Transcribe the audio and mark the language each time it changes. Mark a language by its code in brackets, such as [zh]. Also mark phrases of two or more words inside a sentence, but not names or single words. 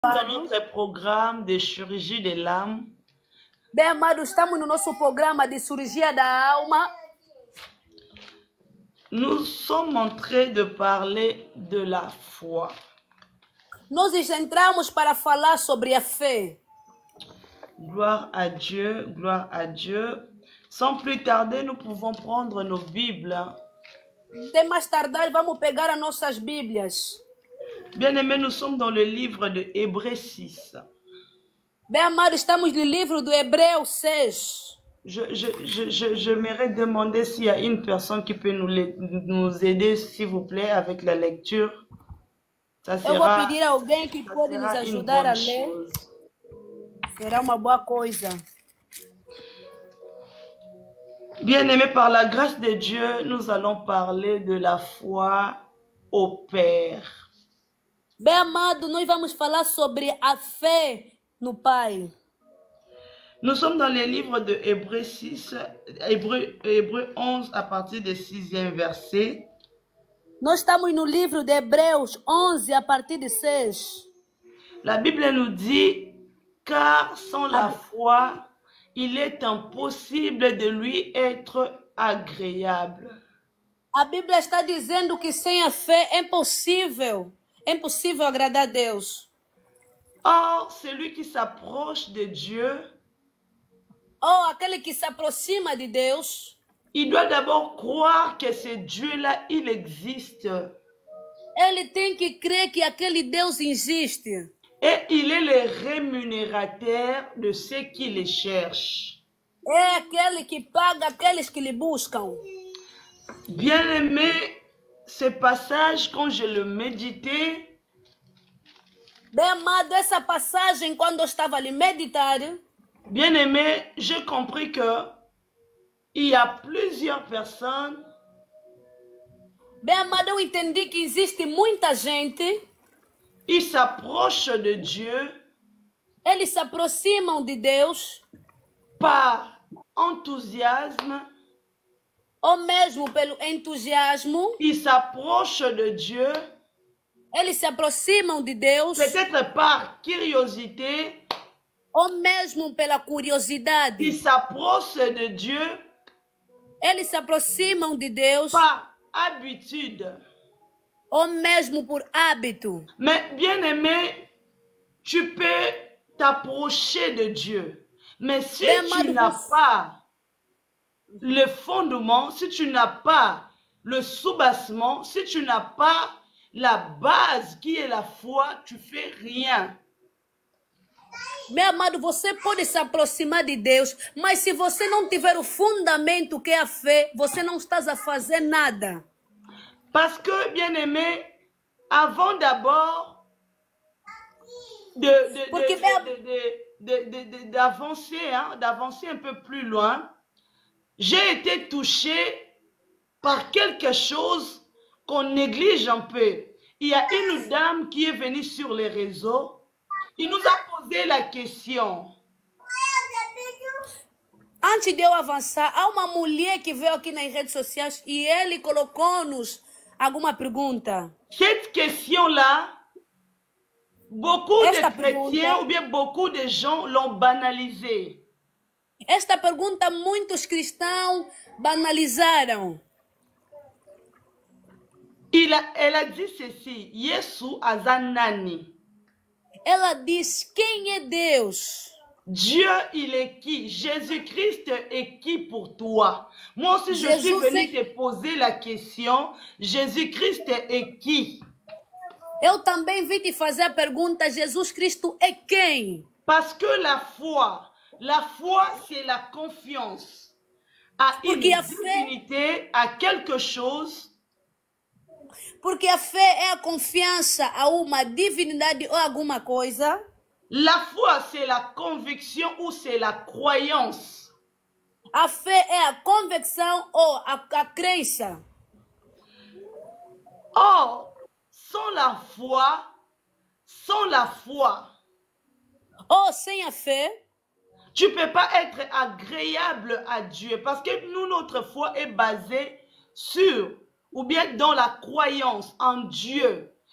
[fr] Dans notre programme de chirurgie de l'âme, [pt] bem amados, estamos no nosso programa de cirurgia da alma. [fr] nous sommes en train de parler de la foi. [pt] Nós entramos para falar sobre a fé. [fr] Gloire à Dieu, gloire à Dieu. Sans plus tarder, nous pouvons prendre nos Bibles. [pt] Sem mais tardar, vamos pegar as nossas Bíblias. [fr] Bien-aimés, nous sommes dans le livre de Hébreux 6. [pt] Bem amados, estamos no livro do Hebreus 6. [fr] J'aimerais demander s'il y a une personne qui peut nous aider, s'il vous plaît, avec la lecture. Ça [pt] Eu vou pedir a alguém que pode nos ajudar a ler. Será uma boa coisa. [fr] Bien-aimés, par la grâce de Dieu, nous allons parler de la foi au Père. [pt] Bem amado, nós vamos falar sobre a fé no Pai. [fr] Nous sommes dans le livre de Hébreux 6, Hébreux 11 à partir du 6e verset. [pt] Nós estamos no livro de Hebreus 11 a partir de 6. [fr] La Bible nous dit, car sans la foi, il est impossible de lui être agréable. [pt] A Bíblia está dizendo que sem a fé é impossível agradar a Deus. [fr] Or, celui qui s'approche de Dieu, [pt] Aquele que se aproxima de Deus, [fr] il doit d'abord croire que ce Dieu-là, il existe. [pt] ele tem que crer que aquele Deus existe. [fr] Et il est le rémunérateur de ceux qui le cherchent. [pt] É aquele que paga aqueles que lhe buscam. [fr] Bien-aimé, ce passage, quand je le méditais, [pt] Bem amado, essa passagem, quando eu estava ali meditar, [fr] bien-aimé, j'ai compris que il y a plusieurs personnes [pt] bem amado, eu entendi que existe muita gente, [fr] ils s'approchent de Dieu [pt] eles se aproximam de Deus, [fr] par enthousiasme, [pt] ou mesmo pelo entusiasmo, [fr] ils s'approchent de Dieu [pt] eles se aproximam de Deus, [fr] peut-être par curiosité, [pt] ou mesmo pela curiosidade. [fr] ils s'approchent de Dieu [pt] Eles se aproximam de Deus, [fr] par habitude. [pt] ou mesmo por hábito. [fr] Mais bien-aimé, tu peux t'approcher de Dieu. Mais si tu n'as pas le fondement, si tu n'as pas le soubassement, si tu n'as pas la base qui est la foi, tu fais rien. [pt] Meu amado, você pode se aproximar de Deus, mas se você não tiver o fundamento que é a fé, você não está a fazer nada. [fr] Parce que, bien-aimé, avant d'abord d'avancer un peu plus loin, j'ai été touché par quelque chose qu'on néglige un peu. Il y a une dame qui est venue sur les réseaux. Il nous a posé la question. [pt] Antes de eu avançar, há uma mulher que veio aqui nas redes sociais e ele colocou-nos alguma pergunta. [fr] Cette question-là, beaucoup de chrétiens ou bien beaucoup de gens l'ont banalisée. [pt] Esta pergunta muitos cristãos banalizaram. [fr] Elle a dit ceci, [ln] Yesu azanani. [pt] Ela diz, quem é Deus? [fr] Dieu, il est qui? Jésus-Christ est qui pour toi? Moi aussi, je suis venu te poser la question, Jésus-Christ est qui? [pt] Eu também vim te fazer a pergunta, Jesus Cristo é quem? [fr] Parce que la foi, c'est la confiance à une divinité, à quelque chose. [pt] Porque a fé é a confiança a uma divindade ou alguma coisa. [fr] La foi, c'est la conviction ou c'est la croyance. [pt] A fé é a convicção ou a crença. [fr] Or, sans la foi, [pt] ou sem a fé, [fr] tu ne peux pas être agréable à Dieu. Parce que nous, notre foi est basée sur ou bien dans la croyance en Dieu.